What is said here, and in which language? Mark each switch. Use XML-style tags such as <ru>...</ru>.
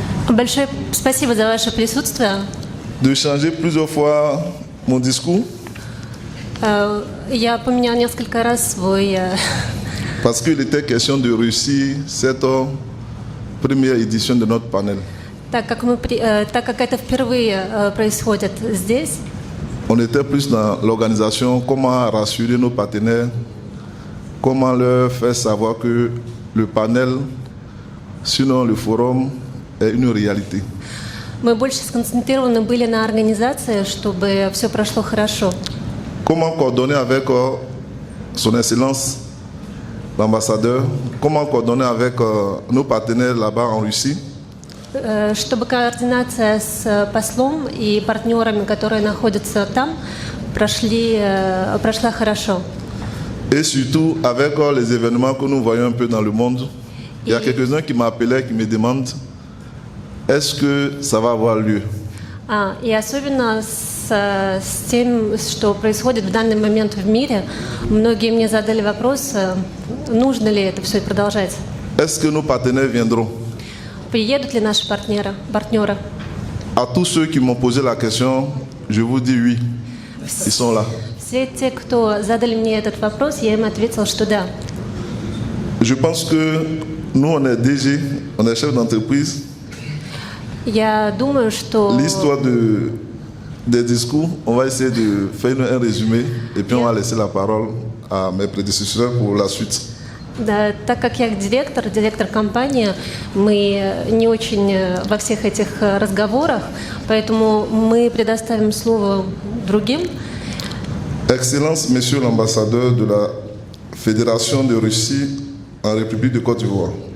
<ru>Большое спасибо за ваше присутствие.</ru> <fr>changer plusieurs fois mon discours</fr> <ru>Я поменял несколько раз свой...</ru> <fr>parce qu'il était question de réussir cette première édition de notre panel.</fr> <ru>Так как это впервые происходит здесь,</ru> <fr>On était plus dans l'organisation, comment rassurer nos partenaires, comment leur faire savoir que le panel, sinon le forum, est une réalité.</fr> <ru>мы больше сконцентрированы были на организации, чтобы все прошло хорошо.</ru> <fr>Comment coordonner avec son Excellence, l'ambassadeur, comment coordonner avec nos partenaires là-bas en Russie,</fr> <ru>Чтобы координация с послом и партнерами, которые находятся там, прошла хорошо.</ru> <fr>et surtout avec les événements que nous voyons un peu dans le monde. Il y a quelques-uns qui m'appelaient, qui me demandent est-ce que ça va avoir lieu.</fr> <ru>И особенно с тем, что происходит в данный момент в мире, многие мне задали вопрос, нужно ли это все продолжать.</ru> <fr>Est-ce que nos partenaires viendront?</fr> <ru>Приедут ли наши партнеры?</ru> <fr>À tous ceux qui m'ont posé la question, je vous dis oui, ils sont là.</fr> <ru>Все те, кто задали мне этот вопрос, я им ответила, что да.</ru> <fr>Je pense que nous, on est DG, on est chef d'entreprise.</fr> <ru>Я думаю, что</ru> <fr>L'histoire des discours, on va essayer de faire un résumé et puis on va laisser la parole à mes prédécesseurs pour la suite.</fr> <ru>да, так как я директор компании, мы не очень во всех этих разговорах, поэтому мы предоставим слово другим.</ru> <fr>Excellence, Monsieur l'ambassadeur de la Fédération de Russie en République de Côte d'Ivoire.</fr>